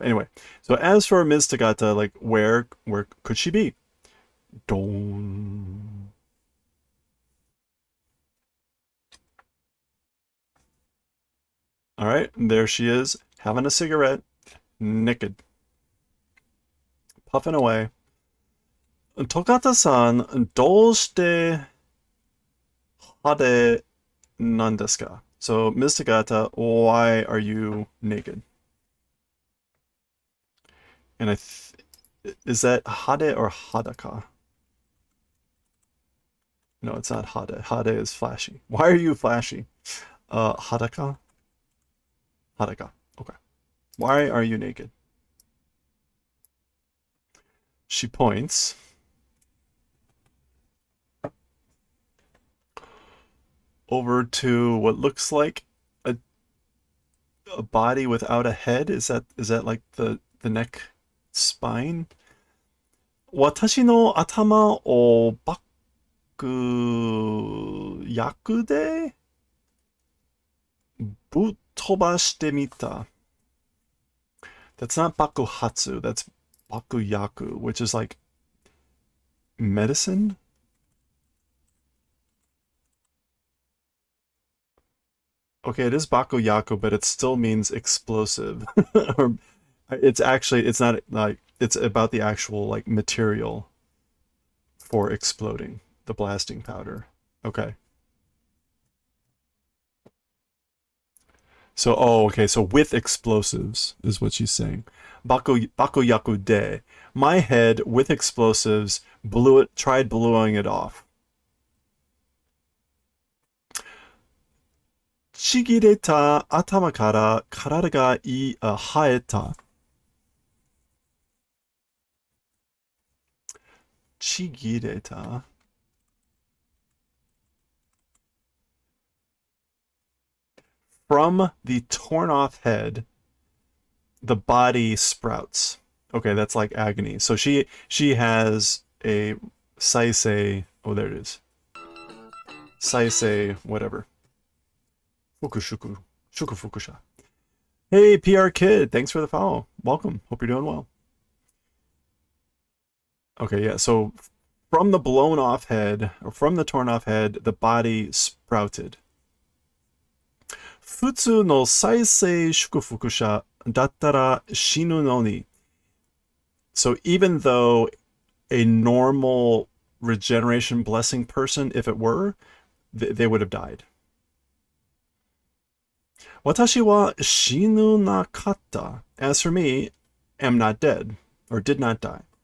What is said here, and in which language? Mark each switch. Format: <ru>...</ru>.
<en>Anyway, so as for Ms. Tagata, like where could she be? Don. All right, there she is, having a cigarette, naked, puffing away.</en> <ja>Togata-san, どうして派手なんですか?</ja> <en>So, Ms. Tagata, why are you naked? And is that hade or hadaka? No, it's not hade. Hade is flashy. Why are you flashy? Hadaka? Hadaka. Okay. Why are you naked? She points. Over to what looks like a body without a head. Is that like the neck spine?</en> <ja>私の頭をバック役でぶっ飛ばしてみた.</ja> <en>That's not bakuhatsu, that's bakuyaku, which is like medicine? Okay, it is bakuyaku, but it still means explosive. Or it's not like, it's about the actual like material for exploding, the blasting powder. Okay. So, okay, so with explosives is what she's saying. Bakuyaku de. My head with explosives tried blowing it off.</en> <ja>ちぎれた頭から体が生えた. ちぎれた?</ja> <en>From the torn off head, the body sprouts. Okay, that's like agony. So she has a saisei. Oh, there it is. Saisei, whatever. Fukushuku. Shukufukusha. Hey, PR Kid. Thanks for the follow. Welcome. Hope you're doing well. Okay, yeah. So from the blown off head, or from the torn off head, the body sprouted.</en> <ja>普通の再生祝福者だったら死ぬのに.</ja> <en>So even though a normal regeneration blessing person, if it were, they would have died.</en> <ja>私は死ぬなかった.</ja> <en>As for me, am not dead, or did not die.</en>